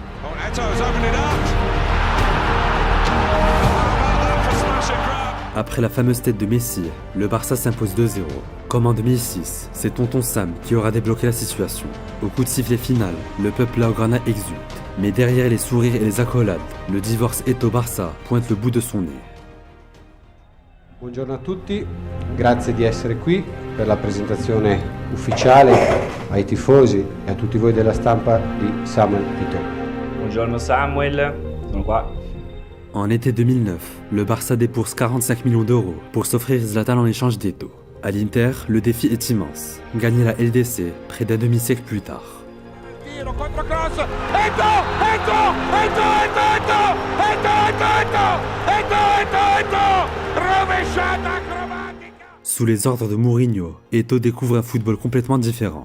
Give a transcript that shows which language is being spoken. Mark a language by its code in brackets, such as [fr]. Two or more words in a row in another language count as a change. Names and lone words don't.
[fr] Après la fameuse tête de Messi, le Barça s'impose 2-0. Comme en 2006, c'est Tonton Sam qui aura débloqué la situation. Au coup de sifflet final, le peuple blaugrana exulte. Mais derrière les sourires et les accolades, le divorce Eto'o-Barça pointe le bout de son nez. [it] Buongiorno a tutti, grazie di essere qui per la presentazione ufficiale ai tifosi e a tutti voi della stampa di Samuel Eto'o. Buongiorno Samuel, sono qua. [fr] En été 2009, le Barça débourse 45 millions d'euros pour s'offrir Zlatan en échange d'Eto'o. À l'Inter, le défi est immense. Gagner la LDC près d'un demi-siècle plus tard. Sous les ordres de Mourinho, Eto'o découvre un football complètement différent.